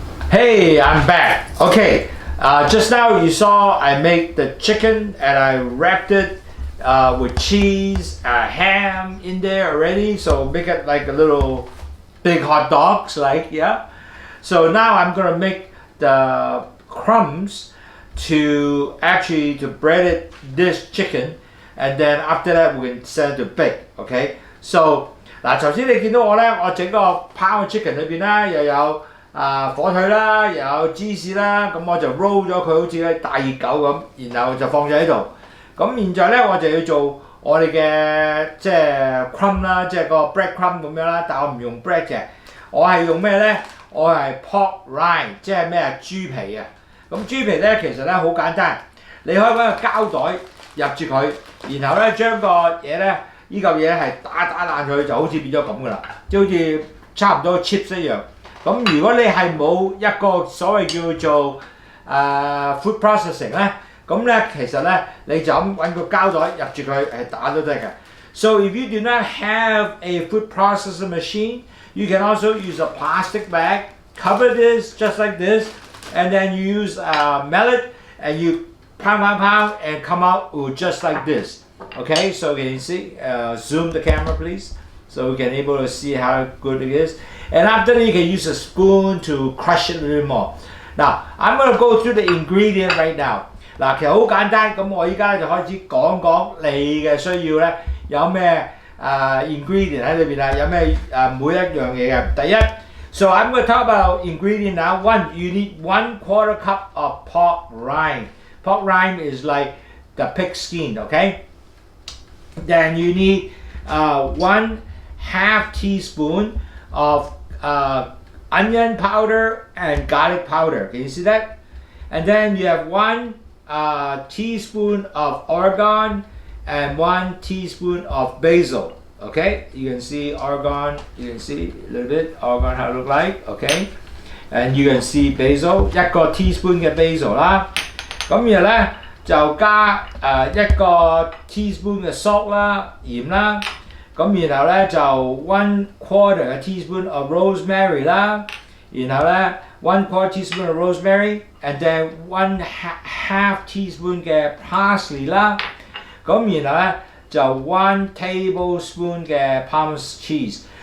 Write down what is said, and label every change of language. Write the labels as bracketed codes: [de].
[en] Hey, I'm back. OK. Just now you saw I made the chicken and I wrapped it with cheese, ham in there already, so make it like a little big hot dogs, like, yeah. So now I'm gonna make the crumbs to bread it this chicken, and then after that we can send it to bake. Okay. [yue] So 嗱，頭先你見到我咧，我整個拋 chicken 裏邊咧又有火腿啦，又有芝士啦，咁我就 roll 咗佢好似大熱狗咁，然後就放咗喺度。咁現在咧我就要做我哋嘅即係 crumb 啦，即係個 bread crumb 咁樣啦，但我唔用 bread 嘅，我係用咩咧？我係 pork rind， 即係咩啊？豬皮啊！咁豬皮咧其實咧好簡單，你可以揾個膠袋入住佢，然後咧將個嘢咧呢嚿嘢係打爛佢，就好似變咗咁噶啦，即係好似差唔多 chips 一樣。咁如果你係冇一個所謂叫做food processing 咧，咁咧其實咧你就咁揾個膠袋入住佢係打都得嘅。 [en] So if you do not have a food processing machine, you can also use a plastic bag, cover this just like this, and then you use mallet and you pound and come out with just like this. Okay, so can you see? Zoom the camera, please, so we can able to see how good it is. And after that, you can use a spoon to crush it a little more. Now, I'm going to go through the ingredient right now. [yue] 嗱，其實好簡單，咁我依家就開始講講你嘅需要咧，有咩ingredient 喺裏邊啊？有咩每一樣嘢嘅？第一 [en] ，so I'm going to talk about ingredient now. One, you need 1/4 cup of pork rind. Pork rind is like the pig skin, okay? Then you need 1/2 teaspoon of onion powder and garlic powder. Can you see that? And then you have 1 teaspoon of oregano and 1 teaspoon of basil. Okay, you can see oregano. You can see a little bit oregano how it look like. Okay, and you can see basil. [yue] 1個 teaspoon 嘅 basil 啦。咁然後咧就加1個 teaspoon 嘅 salt 啦，鹽啦。咁然後咧就 [en] 1/4 teaspoon of rosemary 啦，然後咧 1/4 teaspoon of rosemary and then 1/2 teaspoon 嘅 parsley 啦，咁然後咧就 1 tablespoon 嘅 Parmesan cheese.